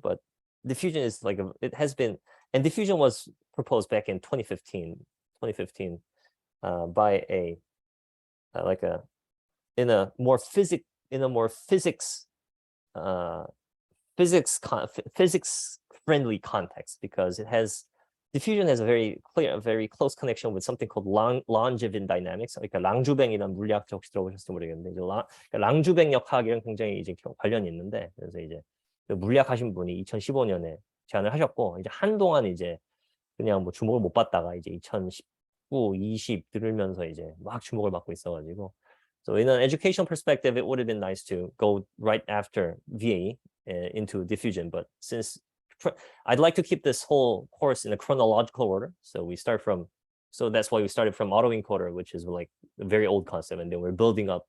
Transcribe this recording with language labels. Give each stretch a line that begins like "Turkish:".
English: But diffusion is and diffusion was proposed back in 2015 by in a more physics friendly context, because diffusion has a very close connection with something called Langevin dynamics.
Korean: 그러니까 랑주뱅이라는 물리학 혹시 들어보셨을지 모르겠는데, 이제 랑주뱅 역학이랑 굉장히 이제 관련이 있는데, 그래서 이제 물리학 하신 분이 2015년에 제안을 하셨고, 이제 한동안 이제 그냥 뭐 주목을 못 받다가 이제 2019, 20 들으면서 이제 막 주목을 받고 있어가지고.
English: So in an educational perspective, it would have been nice to go right after VAE into diffusion, but since I'd like to keep this whole course in a chronological order, so that's why we started from autoencoder, which is like a very old concept, and then we're building up.